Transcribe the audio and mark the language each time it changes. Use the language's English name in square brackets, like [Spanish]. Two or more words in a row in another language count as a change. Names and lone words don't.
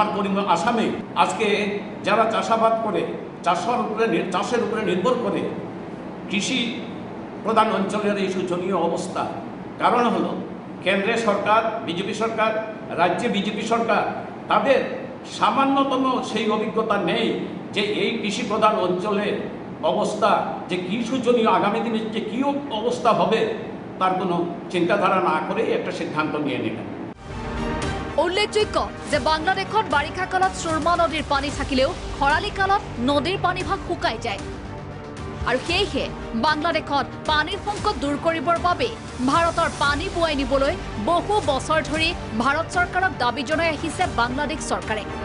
[Bangla] আসামে আজকে যারা চাষাবাদ করে চাষের উপরে নির্ভর করে কৃষি প্রধান অঞ্চলের এই শোচনীয় অবস্থা কারণ হলো কেন্দ্রের সরকার বিজেপি সরকার রাজ্যে বিজেপি সরকার তাদের সামান্যতম সেই অভিজ্ঞতা নেই যে এই কৃষি প্রধান অঞ্চলের অবস্থা যে কি শোচনীয় আগামী দিনে যে কী অবস্থা হবে তার কোনো চিন্তাধারা না করে একটা সিদ্ধান্ত নিয়ে নিলেন [Assamese] উল্লেখযোগ্য যে বাংলাদেশত বাৰিষা কালত সুৰমা নদীৰ পানী থাকিলেও খৰালি কালত নদীৰ পানীভাগ শুকাই যায় আৰু সেয়েহে বাংলাদেশত পানীৰ সংকট দূৰ কৰিবৰ বাবে ভাৰতৰ পানী বুৱাই নিবলৈ বহু বছৰ ধৰি ভাৰত চৰকাৰক দাবী জনাই আহিছে বাংলাদেশ চৰকাৰে